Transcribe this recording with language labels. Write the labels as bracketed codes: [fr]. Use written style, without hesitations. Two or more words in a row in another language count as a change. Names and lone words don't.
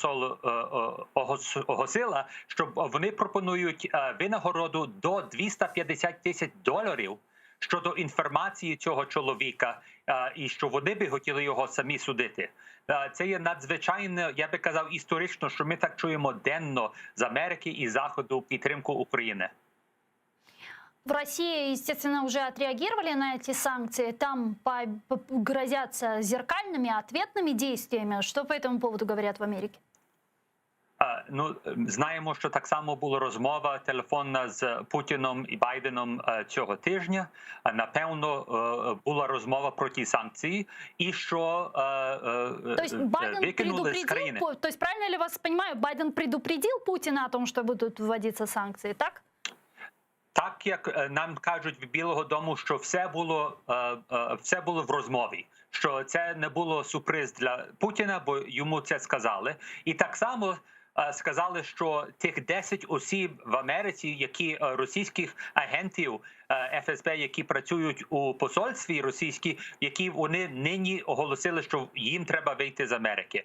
[uk] оголосило, що вони пропонують винагороду до $250 000 щодо інформації цього чоловіка, і що вони би хотіли його самі судити. Це є надзвичайно, я би казав, історично, що ми так чуємо денно з Америки і Заходу підтримку України. [ru] В России, естественно, уже отреагировали на эти санкции. Там грозятся зеркальными, ответными действиями. Что по этому поводу говорят в Америке? [uk] Ну, знаємо, що так само була розмова телефонна з Путіном і Байденом цього тижня. Напевно, була розмова про ті санкції і що викинули з країни. [ru] То есть правильно ли вас понимаю, Байден предупредил Путина о том, что будут вводиться санкции, так? [uk] Так, як нам кажуть в Білого дому, що все було в розмові, що це не було сюрприз для Путіна, бо йому це сказали. І так само сказали, що тих 10 осіб в Америці, які російських агентів ФСБ, які працюють у посольстві російській, які вони нині оголосили, що їм треба вийти з Америки.